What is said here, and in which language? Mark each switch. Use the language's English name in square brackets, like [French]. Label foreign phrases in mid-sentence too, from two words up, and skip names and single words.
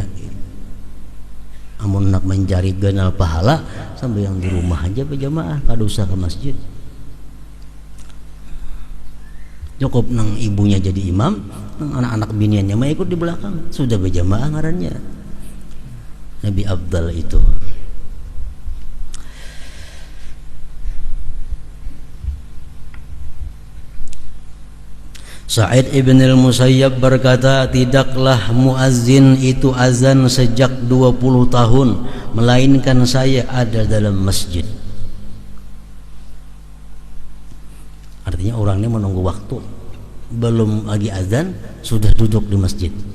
[Banjar] Amun nak mencari ganal pahala sampai yang di rumah aja berjamaah, kada usah ke masjid. Cukup nang ibunya jadi imam, nang anak-anak biniannya mah ikut di belakang, sudah berjamaah ngarannya. Lebih afdal itu. [Indonesian] Sa'id ibn al-Musayyab berkata, tidaklah muazzin itu azan sejak 20 tahun melainkan saya ada dalam masjid. Artinya orangnya menunggu waktu, belum lagi azan sudah duduk di masjid.